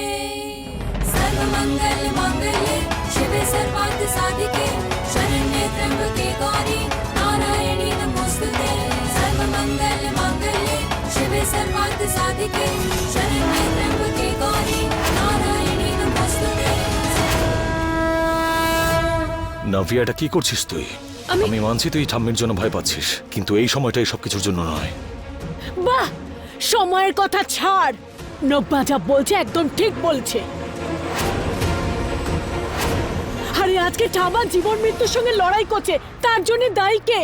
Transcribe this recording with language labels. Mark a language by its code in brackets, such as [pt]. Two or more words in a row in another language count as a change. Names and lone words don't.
[sa] सर्वमङ्गलमाङ्गल्ये शिवे सर्वार्थसाधिके शरण्ये त्र्यम्बके गौरी नारायणी नमोऽस्तुते। सर्वमङ्गलमाङ्गल्ये शिवे सर्वार्थसाधिके शरण्ये त्र्यम्बके गौरी नारायणी नमोऽस्तुते। [bn] নাভিয়া, এটা কি করছিস তুই? আমি মানছি তুই ঠাম্মির জন্য ভয় পাচ্ছিস, কিন্তু এই সময়টা এই সব কিছুর জন্য নয়। বাহ, সময়ের কথা ছাড়। নব্বা যা বলছে একদম ঠিক বলছে। আরে আজকে ঠাম্মা জীবন মৃত্যুর সঙ্গে লড়াই করছে, তার জন্য দায়ী কে?